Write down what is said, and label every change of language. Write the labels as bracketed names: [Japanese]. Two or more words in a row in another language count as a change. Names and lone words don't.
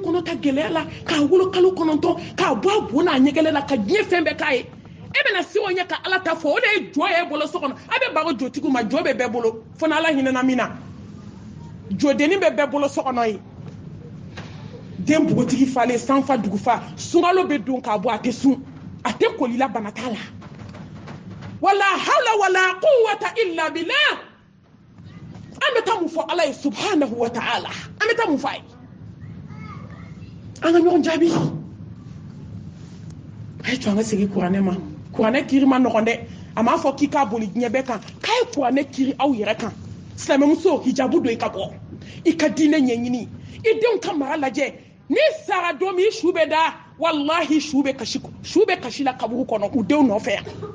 [Bambara] kɔnɔ ta gɛlɛya la k'a wolo kalo 9 k'a bɔ a bon n'a ɲɛgɛlɛ la ka diɲɛ fɛn bɛɛ k'a ye e bɛna se o ɲɛ ka ala ta fɔ o de ye jɔ ye bolo so kɔnɔ a bɛ bago jotigiw ma jɔ bɛ bɛɛ bolo fo ni ala hinɛna min na jɔdenni bɛ bɛɛ bolo so kɔnɔ ye den bugotigi falen sanfa dugufa sunkalo bɛ don k'a bɔ a tɛ sun a tɛ kolila bana t'a la [Arabic] ولا حول ولا قوة إلا بالله [Bambara] an bɛ taa mun fɔ ala ye [Arabic] سبحانه وتعالى [Bambara] an bɛ taa mun fɔ a ye an ka ɲɔgɔn jaabi a ye to an ka segin kuranɛ ma kuranɛ kiri ma nɔgɔn dɛ a m'a fɔ k'i k'a boli diɲɛ bɛɛ kan k'a ye kuranɛ kiri aw yɛrɛ kan silamɛmuso hijabu don i ka bɔ i ka diinɛ ɲɛɲini i denw ka mara lajɛ n'i sara don min i su bɛ da wallahi su bɛ kasi la kaburu kɔnɔ u denw nɔfɛ yan